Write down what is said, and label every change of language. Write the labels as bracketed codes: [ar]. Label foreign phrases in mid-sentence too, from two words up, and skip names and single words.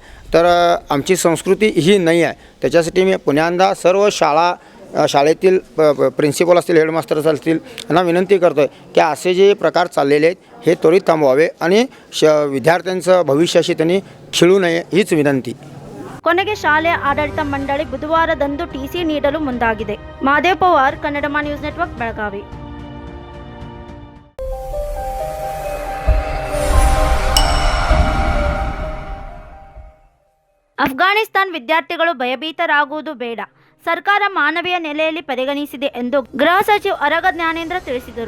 [mr] तर आमची संस्कृती ही नाही आहे. त्याच्यासाठी मी पुन्यांदा सर्व शाळेतील प्रिन्सिपल असतील, हेडमास्टर्स असतील यांना विनंती करतो आहे की असे जे प्रकार चाललेले आहेत हे त्वरित थांबवावे आणि विद्यार्थ्यांचं भविष्याशी त्यांनी खेळू नये हीच विनंती. [kn] ಕೊನೆಗೆ ಶಾಲೆಯ ಆಡಳಿತ ಮಂಡಳಿ ಬುಧವಾರದಂದು ಟಿಸಿ ನೀಡಲು ಮುಂದಾಗಿದೆ. ಮಹಾದೇವ್ ಪವಾರ್, ಕನ್ನಡಮ ನ್ಯೂಸ್ ನೆಟ್ವರ್ಕ್, ಬೆಳಗಾವಿ. ಅಫ್ಘಾನಿಸ್ತಾನ್ ವಿದ್ಯಾರ್ಥಿಗಳು ಭಯಭೀತರಾಗುವುದು ಬೇಡ, ಸರ್ಕಾರ ಮಾನವೀಯ ನೆಲೆಯಲ್ಲಿ ಪರಿಗಣಿಸಿದೆ ಎಂದು ಗೃಹ ಸಚಿವ ಅರಗ ಜ್ಞಾನೇಂದ್ರ ತಿಳಿಸಿದರು.